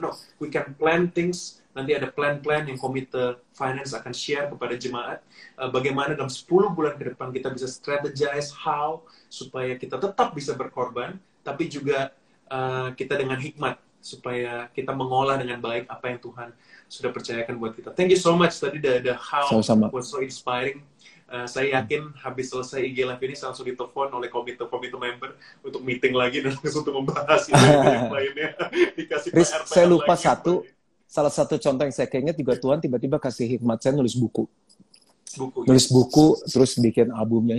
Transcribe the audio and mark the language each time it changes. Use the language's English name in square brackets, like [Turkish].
[English] No, we can plan things. [Indonesian] Nanti ada plan-plan yang komite finance akan share kepada jemaat. Bagaimana dalam 10 bulan ke depan kita bisa strategize how supaya kita tetap bisa berkorban, tapi juga kita dengan hikmat supaya kita mengolah dengan baik apa yang Tuhan sudah percayakan buat kita. [English] Thank you so much. [Indonesian] Tadi [English] the how was so inspiring. [Indonesian] Saya yakin habis selesai IG Live ini saya langsung ditelepon oleh komite member untuk meeting lagi dan untuk membahas yang lainnya. Dikasih Riz, saya lupa lagi. Salah satu contoh yang saya keinget juga Tuhan tiba-tiba kasih hikmat saya nulis buku. Nulis buku, terus bikin albumnya.